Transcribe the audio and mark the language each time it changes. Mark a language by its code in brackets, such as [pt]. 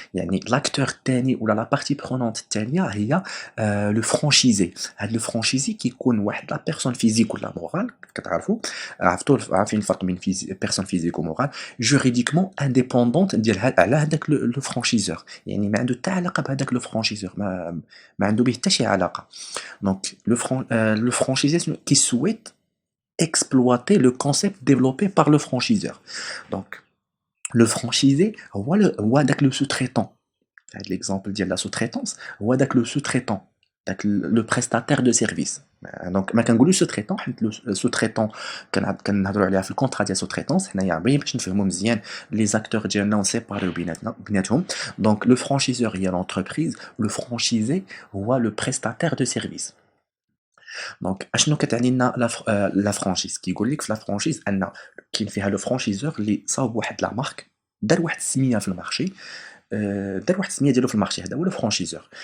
[ar] يعني l'acteur الثاني ولا la partie prenante الثانية هي le franchisé. هذا le franchisé كيكون واحد la personne physique ولا morale كتعرفوا عارفين الفرق بين personne physique و morale [fr] juridiquement indépendante [ar] ديال على هذاك le franchiseur. يعني ما عنده حتى علاقة بهذاك le franchiseur ما عنده به حتى شي علاقة. [fr] Donc le franchisé qui souhaite exploiter le concept développé par le franchiseur. Donc le franchisé هو داك le sous-traitant. هذا l'exemple ديال la sous-traitance هو داك le sous-traitant, داك le prestataire de service. [ar] Donc ما كنقولوش sous-traitant حيت le sous-traitant كنهضروا عليها في الكونطرا ديال sous-traitance حنايا باش نفهموا مزيان les acteurs ديالنا ونسيباريو بيناتهم. [fr] Donc le franchiseur هي l'entreprise, le franchisé هو le prestataire de service. [ar] دونك اشنو كتعني لنا لا فرانشيز؟ كيقول لك في لا فرانشيز ان كاين فيها لو فرانشيزور اللي صاوب واحد لا مارك، دار واحد السميه في المارشي، دار واحد السميه ديالو في المارشي، هذا هو لو فرانشيزور.